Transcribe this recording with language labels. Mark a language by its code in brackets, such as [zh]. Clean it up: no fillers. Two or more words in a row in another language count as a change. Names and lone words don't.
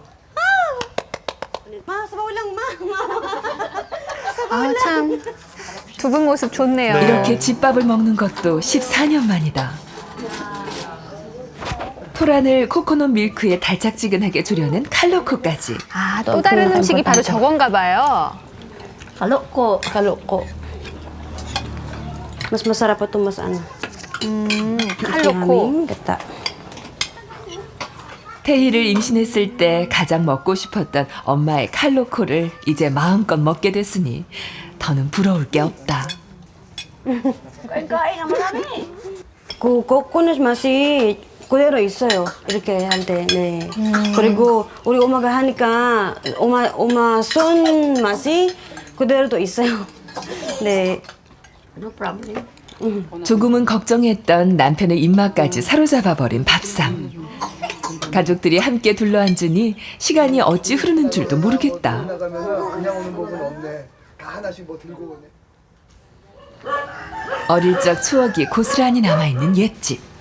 [tl] Ma, sabaw lang, ma. [ko] 아, 참. 두 분 모습 좋네요. 네. 이렇게 집밥을 먹는 것도 14년 만이다. 토란을 코코넛 밀크에 달짝지근하게 조려낸 칼로코까지. 아, 또 다른 음식이 바로 저건가 봐요. [tl] Kaloko. Mas masarap pa ito, mas ano. [ko] 칼로코. [tl] Gata. [ko] 태희를 임신했을 때 가장 먹고 싶었던 엄마의 칼로코를 이제 마음껏 먹게 됐으니 더는 부러울 게 없다. [tl] Kain-kain na marami. [ko] Coconut 맛이 그대로 있어요. 이렇게 할 때, 네. 그리고 우리 엄마가 하니까 엄마 손 맛이 그대로도 있어요. 네. [en] No problem. [ko] 조금은 걱정했던 남편의 입맛까지 사로잡아버린 밥상. 가족들이 함께 둘러앉으니 시간이 어찌 흐르는 줄도 모르겠다. 나가면 그냥 오는 법은 없네. 다 하나씩 뭐 들고 오네. 어릴 적 추억이 고스란히 남아있는 옛집.